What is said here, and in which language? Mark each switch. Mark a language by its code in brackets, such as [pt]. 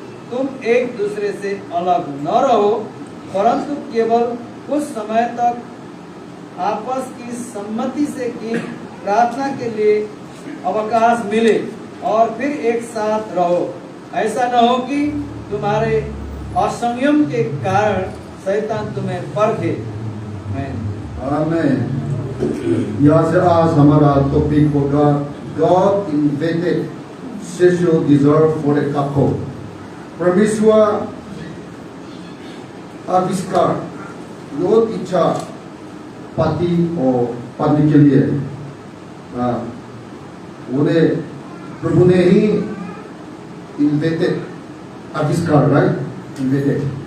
[hi] तुम एक दूसरे से अलग न रहो, परंतु केवल कुछ समय तक आपस की सम्मति से की प्रार्थना के लिए अवकाश मिले, और फिर एक साथ रहो। ऐसा न हो कि तुम्हारे असंयम के कारण शैतान तुम्हें परखे। आमेन। यहाँ से आज हमारा टॉपिक होगा [en] God invented sexual desire for a couple. [hi] परमेश्वर आविष्कार यौन इच्छा पति और पत्नी के लिए उन्हें प्रभु ने ही इन्वेंटेड, आविष्कार, राइट, इन्वेंटेड।